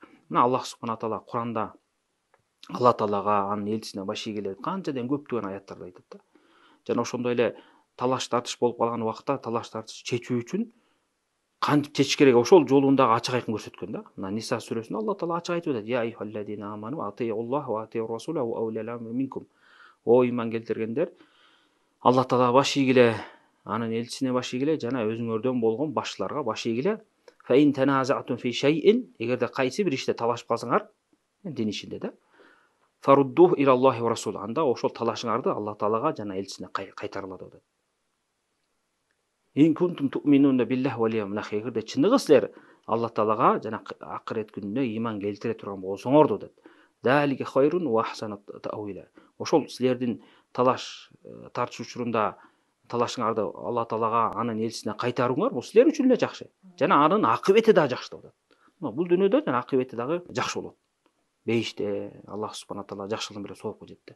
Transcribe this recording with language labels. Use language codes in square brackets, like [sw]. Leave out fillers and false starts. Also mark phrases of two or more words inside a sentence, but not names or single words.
[ky] Мына Аллах [ar] سبحانه تعالى [ky] Куранда Алла Таалага, анын элчисине баш ийгиле канчаден көптөгөн аяттарды айтат да. Жана ошондой эле талаш тартыш болуп калган убакта талаш тартыш чечүү үчүн кантип чечиш керек ошол жолун дагы ачык айкын көрсөткөн да. Мына Ниса сүрөсүндө Алла Таала ачык айтып атат: [ar] "يا أيها الذين آمنوا أطيعوا الله وأطيعوا الرسول وأولي الأمر منكم." [ky] О иман келтиргендер, Алла Таалага баш ийгиле, анын элчисине баш ийгиле жана өзүңөрдөн болгон башчыларга баш ийгиле. [ar] فإن تنازعتم في شيء, [ky] эгерде кайсы бир иште талашып калсаңар, дин ишинде да, [ar] فردوه إلى الله والرسول, [ky] анда ошол талашыңарды Алла Таалага жана элчисине кайтарыла деп атат. [ar] إن كنتم تؤمنون بالله واليوم الآخر, [ky] эгерде чыныгы силер Алла Таалага жана акырет күнүнө иман келтире турган болсоңор деп. [ar] ذلك خير وأحسن تأويلا. [ky] Ошол силердин талаш тартыш учурунда талашыңарды Алла Таалага анын элчисине кайтарууңар бул силер үчүн эле жакшы. Жана анын акыбети дагы жакшы деп атат. Бул дүйнөдө жана акыбети дагы жакшы болот. Бейиште Аллах [ar] سبحانه تعالى [ky] жакшылыгын берип соопко жетти.